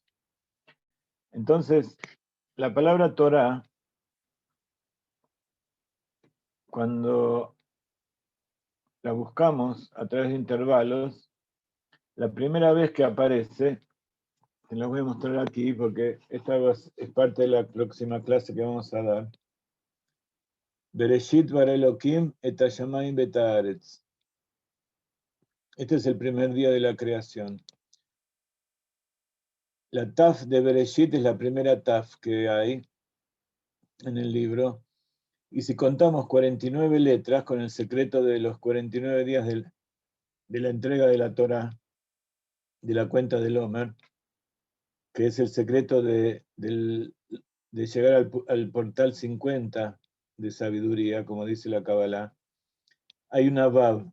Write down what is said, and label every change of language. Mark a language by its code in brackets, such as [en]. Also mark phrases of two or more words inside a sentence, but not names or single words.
[es] Entonces, la palabra Torah, cuando la buscamos a través de intervalos, la primera vez que aparece Te las voy a mostrar aquí porque esta es parte de la próxima clase que vamos a dar. [he] בראשית ברא אלהים את השמים ואת הארץ. [es] Este es el primer día de la creación. La taf de Bereshit es la primera taf que hay en el libro. Y si contamos 49 letras con el secreto de los 49 días de la entrega de la Torah, de la cuenta del Omer, que es el secreto de llegar al portal 50 de sabiduría, como dice la Kabbalah, hay una Vav.